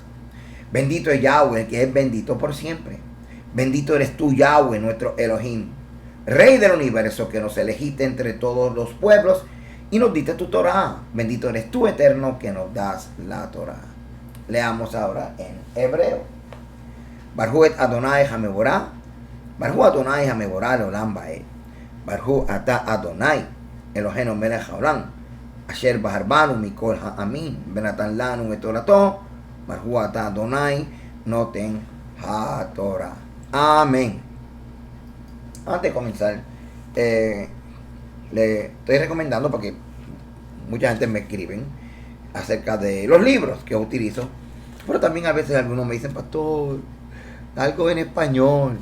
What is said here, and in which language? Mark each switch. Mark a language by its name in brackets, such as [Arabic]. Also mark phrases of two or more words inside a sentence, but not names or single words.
[Spanish] Bendito es Yahweh, el que es bendito por siempre. Bendito eres tú, Yahweh, nuestro Elohim, Rey del universo, que nos elegiste entre todos los pueblos y nos diste tu Torah. Bendito eres tú, Eterno, que nos das la Torah. Leamos ahora en hebreo. [Hebrew] ברכו את אדני המבורך. ברוך אדני המבורך לעולם ועד. ברוך אתה אדני אלהינו מלך העולם. אשר בחר בנו מכל העמים. ונתן לנו את תורתו. ברוך אתה אדני נותן התורה. [Spanish] Amén. Antes de comenzar, le estoy recomendando, porque mucha gente me escriben acerca de los libros que yo utilizo, pero también a veces algunos me dicen, pastor, algo en español.